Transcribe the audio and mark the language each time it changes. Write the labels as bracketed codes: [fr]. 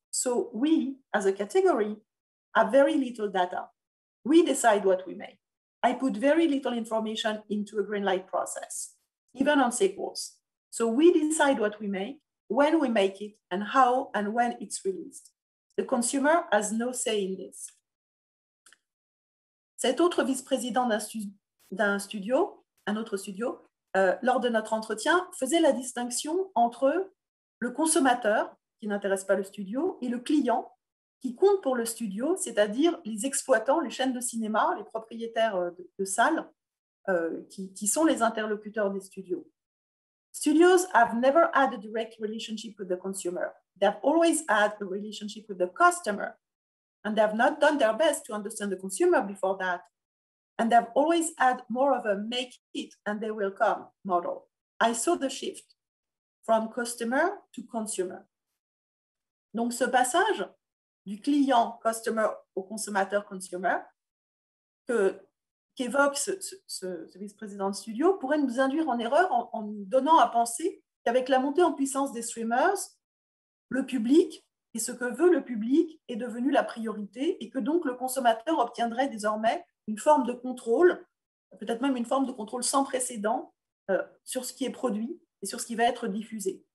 [en] So we, as a category, have very little data. We decide what we make. I put very little information into a greenlight process, even on sequels. So we decide what we make, when we make it, and how and when it's released. The consumer has no say in this. [fr] Cet autre vice-président d'un studio, un autre studio, lors de notre entretien, faisait la distinction entre le consommateur, qui n'intéresse pas le studio, et le client, qui compte pour le studio, c'est-à-dire les exploitants, les chaînes de cinéma, les propriétaires de salles, qui sont les interlocuteurs des studios. [en] Studios have never had a direct relationship with the consumer. They have always had a relationship with the customer. And they have not done their best to understand the consumer before that. And they've always had more of a make it and they will come model. I saw the shift from customer to consumer. [fr] Donc, ce du client customer au consommateur consumer qu'évoque ce vice-président de studio pourrait nous induire en erreur en nous donnant à penser qu'avec la montée en puissance des streamers, le public et ce que veut le public est devenu la priorité et que donc le consommateur obtiendrait désormais une forme de contrôle, peut-être même une forme de contrôle sans précédent sur ce qui est produit et sur ce qui va être diffusé.